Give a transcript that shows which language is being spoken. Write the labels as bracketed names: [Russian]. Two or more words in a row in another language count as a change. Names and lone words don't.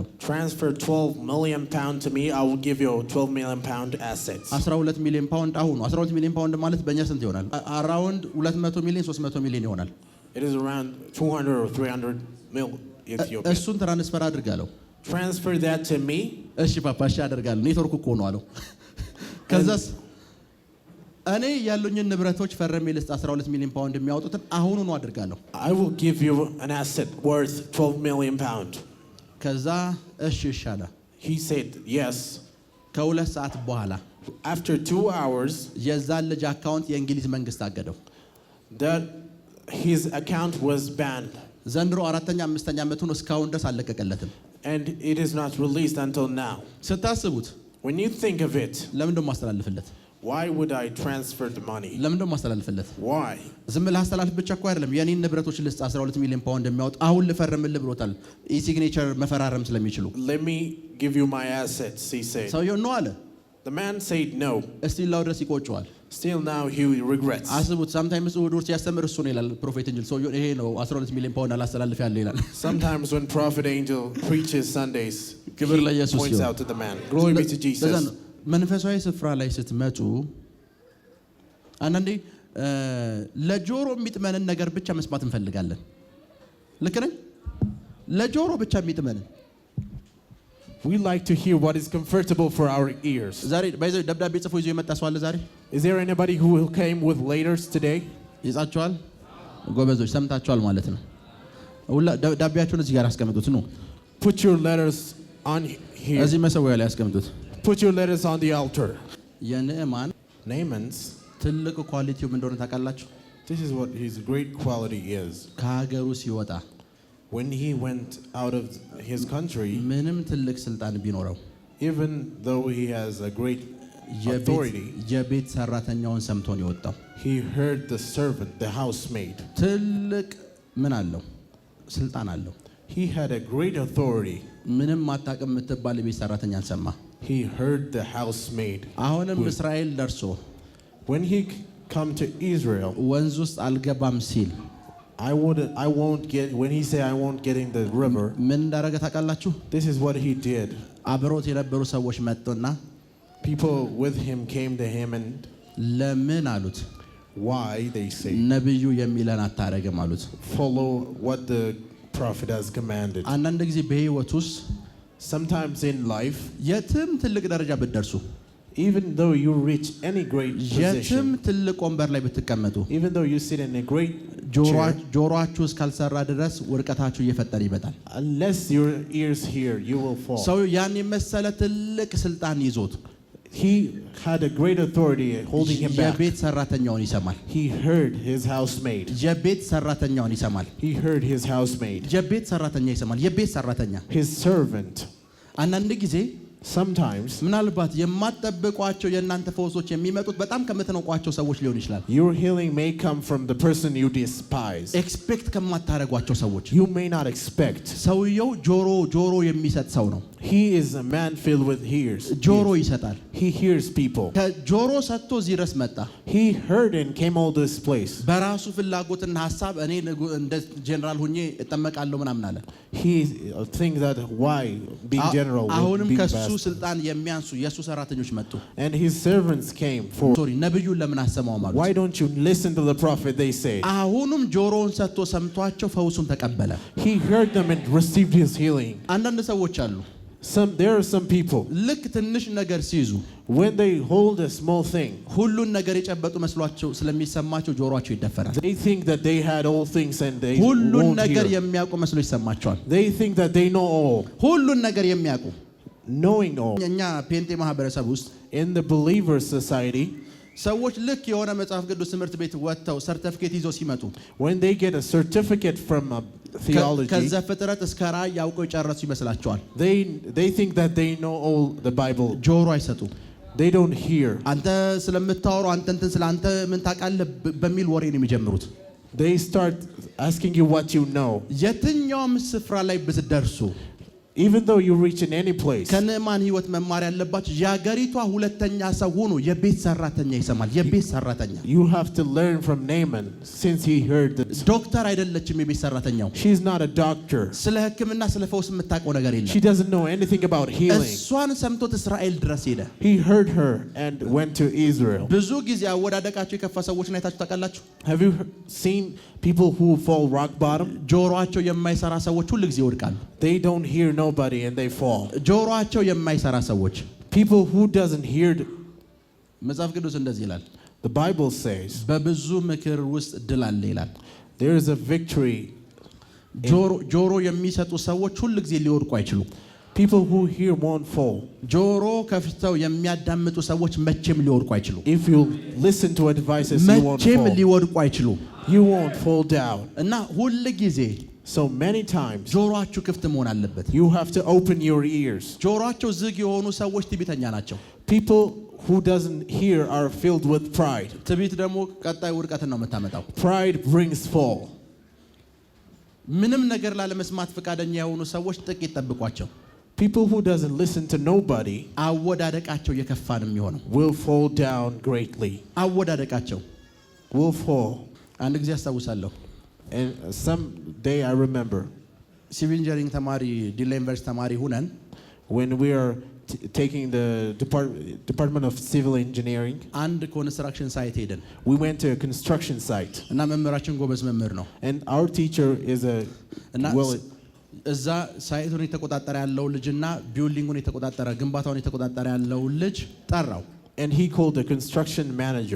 [English] transfer 12 million pound to me, I will give you 12 million pound assets. [Amharic] 12 ሚሊዮን ፓውንድ አሁን 12 ሚሊዮን ፓውንድ ማለት በእኛ ስንት ይሆናል? አራውንድ 200 ሚሊዮን 300 ሚሊዮን ይሆናል። [English] It is around 200 or 300 mil Ethiopian. [Amharic] እሱን ትራንስፈር አድርጋለሁ። [English] Transfer that to me. [Amharic] እሺ ፓፓ እሺ አደርጋለሁ። ኔትወርክ እኮ ነው አለው። ከዛስ እኔ ያሉኝን ንብረቶች ፈርሜ ልስጥ 12 ሚሊዮን ፓውንድ የሚያወጡትን አሁኑ ነው አድርጋለሁ። [English] I will give you an asset worth 12 million pound. [Amharic] ከዛ እሺ አለ። [English] He said yes. [Amharic] ከሁለት ሰዓት በኋላ [English] After 2 hours, [Amharic] የዛን ልጅ አካውንት የእንግሊዝ መንግስት አገደው። [English] that his account was banned. [Amharic] ዘንድሮ 4ኛ 5ኛ ዓመቱን እስካሁን ድረስ አለቀቀለትም። [English] And it is not released until now. [Amharic] ስታስቡት [English] When you think of it, [Amharic] ለምን ደሞ ማስተላለፍለት? [English] why would I transfer the money? [Amharic] ለምን ደሞ ማስተላለፍለት? [English] Why? [Amharic] ዝም ብለህ አስተላልፍ ብቻ እኮ አይደለም። የኔን ንብረቶች ልስጥ 12 ሚሊዮን ፓውንድ የሚያወጡ አሁን ልፈርምልህ ብሎታል። ኢሲግኔቸር መፈራረም ስለሚችሉ [English] Let me give you my assets, he said. [Amharic] ሰውየው ነው አለ። [English] The man said no. [Amharic] እስቲ ላው ድረስ ይቆጨዋል። [English] Still now he regrets. [Amharic] አስቡት። ሳምታይምስ እሑድ ውስጥ ሲያስተምር እሱ ነው ይላል ፕሮፌት እንጂ ሰውየው ይሄ ነው 12 ሚሊዮን ፓውንድ አላስተላልፍ ያለ ይላል። [English] Sometimes when prophet angel preaches Sundays, [Amharic] ክብር [English] he [Amharic] ለኢየሱስ [English] points [Amharic] ይሁን። [English] out to the man. Glory be to [Amharic] ለዛ [English] Jesus. [Amharic] ነው መንፈሳዊ ስፍራ ላይ ስትመጡ አንዳንዴ ለጆሮ የሚጥመንን ነገር ብቻ መስማት እንፈልጋለን። ልክ ነኝ? ለጆሮ ብቻ የሚጥመንን [English] We like to hear what is comfortable for our ears. [Amharic] ዛሬ ባይዘው ደብዳቤ ጽፎ ይዞ የመጣ ሰው አለ ዛሬ? [English] Is there anybody who came with letters today? [Amharic] ይጻችኋል? ጎበዞች ሰምታችኋል ማለት ነው። ሁላ ደብዳቤያችሁን እዚህ ጋር አስቀምጡት ነው። [English] Put your letters on here. [Amharic] እዚህ መሰዊያ ላይ ያስቀምጡት። [English] Put your letters on the altar. [Amharic] የንዕማን [English] Naaman's, [Amharic] ትልቅ ኳሊቲው ምን እንደሆነ ታውቃላችሁ? [English] this is what his great quality is. [Amharic] ከሀገሩ ሲወጣ [English] When he went out of his country, [Amharic] ምንም ትልቅ ስልጣን ቢኖረው [English] even though he has a great authority, [Amharic] የቤት ሰራተኛውን ሰምቶ ነው የወጣው። [English] he heard the servant, the housemaid. [Amharic] ትልቅ ምን አለው? ስልጣን አለው። [English] He had a great authority. [Amharic] ምንም አታውቅም የምትባል የቤት ሰራተኛን ሰማ። [English] He heard the housemaid. [Amharic] አሁንም እስራኤል ደርሶ [English] When he come to Israel, [Amharic] ወንዝ ውስጥ አልገባም ሲል [English] when he said I won't get in the river, [Amharic] ምን እንዳደረገ ታውቃላችሁ? [English] this is what he did. [Amharic] አብሮት የነበሩ ሰዎች መጡና [English] People with him came to him and [Amharic] ለምን አሉት? [English] why, they say, [Amharic] ነብዩ የሚለን አታረግም አሉት። [English] follow what the prophet has commanded. [Amharic] አንዳንድ ጊዜ በህይወት ውስጥ [English] Sometimes in life, [Amharic] የትም ትልቅ ደረጃ ብትደርሱ [English] even though you reach any great [Amharic] የትም [English] position, [Amharic] ትልቅ ወንበር ላይ ብትቀመጡ [English] even though you sit in a great chair, [Amharic] ጆሮአችሁ እስካልሰራ ድረስ ውድቀታችሁ እየፈጠረ ይመጣል። [English] unless your ears hear, you will fall. [Amharic] ሰው ያን የመሰለ ትልቅ ስልጣን ይዞት [English] He had a great authority holding him back. [Amharic] የቤት ሰራተኛውን ይሰማል። [English] He heard his housemaid. [Amharic] የቤት ሰራተኛውን ይሰማል። [English] He heard his housemaid. [Amharic] የቤት ሰራተኛ ይሰማል። የቤት ሰራተኛ [English] His servant. [Amharic] አንዳንድ ጊዜ [English] Sometimes [Amharic] ምናልባት የማትጠብቋቸው የእናንተ ፈውሶች የሚመጡት በጣም ከምትነቋቸው ሰዎች ሊሆን ይችላል። [English] your healing may come from the person you despise. [Amharic] ኤክስፔክት ከማታረጓቸው ሰዎች። [English] You may not expect. [Amharic] ሰውየው ጆሮ የሚሰጥ ሰው ነው። [English] He is a man filled with ears. [Amharic] ጆሮ ይሰጣል። [English] He hears people. [Amharic] ከጆሮ ሰጥቶ እዚህ ድረስ መጣ። [English] He heard and came all this place. [Amharic] በራሱ ፍላጎትና ሐሳብ እኔ እንደ ጀነራል ሁኜ እጠመቃለሁ ምናምን አለ። [English] He thinks that why being general will [Amharic] አሁንም [English] be [Amharic] ከሱ [English] best. [Amharic] ስልጣን የሚያንሱ የሱ ሰራተኞች መጡ። [English] And his servants came for. [Amharic] ሶሪ ነብዩን ለምን አሰማው ማለት? [English] Why don't you listen to the prophet, they say. [Amharic] አሁንም ጆሮውን ሰጥቶ ሰምቷቸው ፈውሱን ተቀበለ። [English] He heard them and received his healing. [Amharic] አንዳንድ ሰዎች አሉ [English] There are some people, [Amharic] ልክ ትንሽ ነገር ሲይዙ [English] when they hold a small thing, [Amharic] ሁሉን ነገር የጨበጡ መስሏቸው ስለሚሰማቸው ጆሮአቸው ይደፈራል። [English] they think that they had all things and they [Amharic] ሁሉን [English] won't [Amharic] ነገር [English] hear. [Amharic] የሚያውቁ መስሎ ይሰማቸዋል። [English] They think that they know all. [Amharic] ሁሉን ነገር የሚያውቁ [English] Knowing all. [Amharic] እኛ ፔንጤ ማህበረሰብ ውስጥ [English] In the believer society, [Amharic] ሰዎች ልክ የሆነ መጽሐፍ ቅዱስ ትምህርት ቤት ወጥተው ሰርቲፊኬት ይዘው ሲመጡ [English] when they get a certificate from a theology, [Amharic] ከዘፍጥረት እስከ ራእይ ያውቀው የጨረሱ ይመስላቸዋል። [English] they think that they know all the Bible. [Amharic] ጆሮ አይሰጡ። [English] They don't hear. [Amharic] አንተ ስለምታወሩ አንተ እንትን ስለ አንተ ምን ታውቃለህ በሚል ወሬ ነው የሚጀምሩት። [English] They start asking you what you know. [Amharic] የትኛውም ስፍራ ላይ ብትደርሱ [English] Even though you reach in any place, [Amharic] ከንዕማን ህይወት መማር ያለባችሁ የአገሪቷ ሁለተኛ ሰው ሆኖ የቤት ሰራተኛ ይሰማል። የቤት ሰራተኛ [English] you have to learn from Naaman since he heard this. [Amharic] ዶክተር አይደለችም የቤት ሰራተኛው። [English] She's not a doctor. [Amharic] ስለ ሕክምና ስለ ፈውስ የምታውቀው ነገር የለም። [English] She doesn't know anything about healing. [Amharic] እሷን ሰምቶት እስራኤል ድረስ ሄደ። [English] He heard her and went to Israel. [Amharic] ብዙ ጊዜ አወዳደቃቸው የከፋ ሰዎችን አይታችሁ ታውቃላችሁ? [English] Have you seen people who fall rock bottom? [Amharic] ጆሮአቸው የማይሰራ ሰዎች ሁሉ ጊዜ ይወድቃሉ። [English] They don't hear nobody and they fall. [Amharic] ጆሮአቸው የማይሰራ ሰዎች [English] People who doesn't hear. [Amharic] መጽሐፍ ቅዱስ እንደዚህ ይላል፣ [English] The Bible says [Amharic] በብዙ ምክር ውስጥ ድል አለ ይላል። [English] there is a victory. [Amharic] ጆሮ የሚሰጡ ሰዎች ሁሉ ጊዜ ሊወድቁ አይችሉም። [English] People who hear won't fall. [Amharic] ጆሮ ከፍተው የሚያዳምጡ ሰዎች መቼም ሊወድቁ አይችሉም። [English] If you listen to advices, you won't [Amharic] መቼም [English] fall. [Amharic] ሊወድቁ አይችሉም። [English] You won't fall down. [Amharic] እና ሁሉ ጊዜ [English] So many times [Amharic] ጆሮአችሁ ክፍት መሆን አለበት። [English] you have to open your ears. [Amharic] ጆሮአቸው ዝግ የሆኑ ሰዎች ትዕቢተኛ ናቸው። [English] People who doesn't hear are filled with pride. [Amharic] ትዕቢት ደግሞ ቀጣይ ውድቀትን ነው የምታመጣው። [English] Pride brings fall. [Amharic] ምንም ነገር ላለመስማት ፈቃደኛ የሆኑ ሰዎች ጥቂት ጠብቋቸው። [English] People who doesn't listen to nobody [Amharic] አወዳደቃቸው የከፋ ነው የሚሆነው። [English] will fall down greatly. [Amharic] አወዳደቃቸው [English] Will fall. [Amharic] አንድ ጊዜ አስታውሳለሁ። [English] And some day I remember civil engineering [Amharic] ተማሪ ዲላ ዩኒቨርሲቲ ተማሪ ሁነን [English] when we are taking the Department of Civil Engineering. [Amharic] አንድ [English] construction site [Amharic] ሄደን [English] We went to a construction site. [Amharic] እና መምህራችን ጎበዝ መምህር ነው [English] And our teacher is a [Amharic] እና [English] well. [Amharic] እዛ ሳይቱን የተቆጣጠረ ያለው ልጅና ቢልዲንጉን የተቆጣጠረ ግንባታውን የተቆጣጠረ ያለው ልጅ ጠራው። [English] And he called the construction manager.